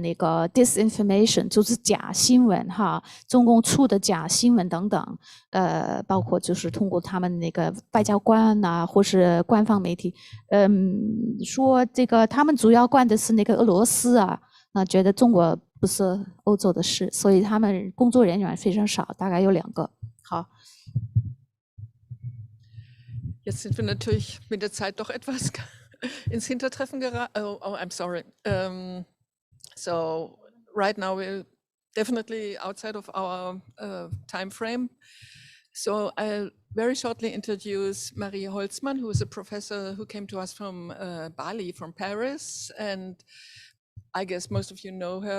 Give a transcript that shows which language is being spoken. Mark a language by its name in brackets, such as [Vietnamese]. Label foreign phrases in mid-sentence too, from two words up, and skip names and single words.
[Chinese] 那个 disinformation 就是假新闻哈，中共出的假新闻等等，包括就是通过他们那个外交官啊，或是官方媒体，说这个他们主要关的是那个俄罗斯啊，觉得中国不是欧洲的事，所以他们工作人员非常少，大概有2个。好。 [German] Jetzt sind wir natürlich mit der Zeit doch etwas ins Hintertreffen geraten. [English] Oh, I'm sorry. So right now we're definitely outside of our time frame. So I'll very shortly introduce Marie Holzman, who is a professor who came to us from Bali, from Paris, and I guess most of you know her.